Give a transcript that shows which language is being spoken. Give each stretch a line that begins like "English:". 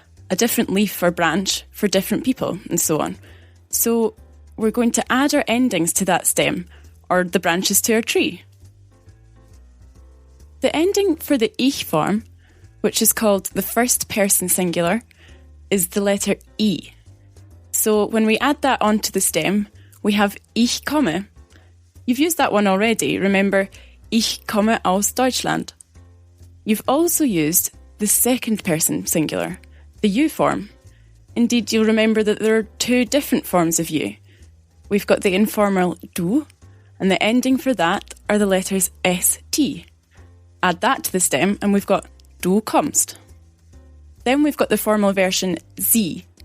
English: A different leaf or branch for different people, and so on. So we're going to add our endings to that stem, or the branches to our tree. The ending for the ich form, which is called the first person singular, is the letter I. So when we add that onto the stem, we have
German: ich komme.
English: You've used that one already. Remember,
German: ich komme aus Deutschland.
English: You've also used the second person singular, the you form. Indeed, you'll remember that there are two different forms of you. We've got the informal du, and the ending for that are the letters st. Add that to the stem, and we've got
German: du kommst.
English: Then we've got the formal version sie.